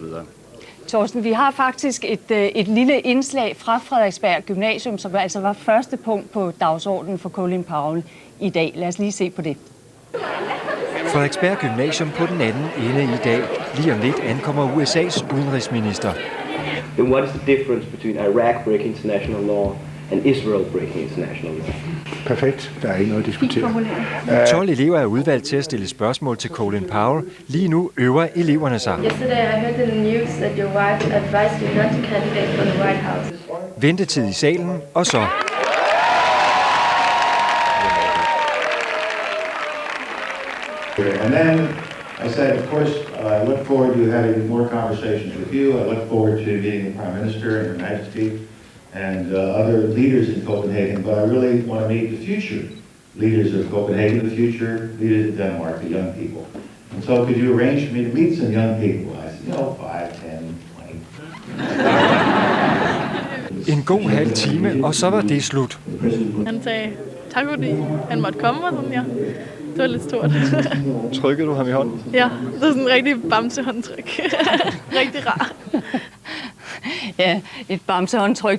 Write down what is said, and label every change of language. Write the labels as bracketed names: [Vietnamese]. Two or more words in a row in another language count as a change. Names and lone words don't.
[Danish] Torsten, vi har faktisk et lille indslag fra Frederiksberg gymnasium, som altså var første punkt på dagsordenen for Colin Powell i dag. Lad os lige se på det. Frederiksberg gymnasium på den anden ende i dag. Lige om lidt ankommer USA's udenrigsminister. [English] Then what is the difference between Iraq breaking international law and Israel breaking international law? [Danish] Perfekt. Der er ikke noget at diskutere. 12 elever er udvalgt til at stille spørgsmål til Colin Powell. Lige nu øver eleverne sig. [English] Yesterday I heard in the news that your wife advised you not to candidate for the White House. [Danish] Ventetid i salen, og så... [English] And then I said, of course, I look forward to having more conversations with you. I look forward to meeting the Prime Minister and Her Majesty and other leaders in Copenhagen. But I really want to meet the future leaders of Copenhagen, the future leaders of Denmark, the young people. And so could you arrange for me to meet some young people? I said, 5, 10, 20. [Danish] En god halv time, og så var det slut. Han sagde, tak fordi han måtte komme, og sådan, ja. Det var lidt stort. Trykkede du ham i hånden? Ja, det var sådan en rigtig bamsehåndtryk. Rigtig rar. Ja, et bamsehåndtryk.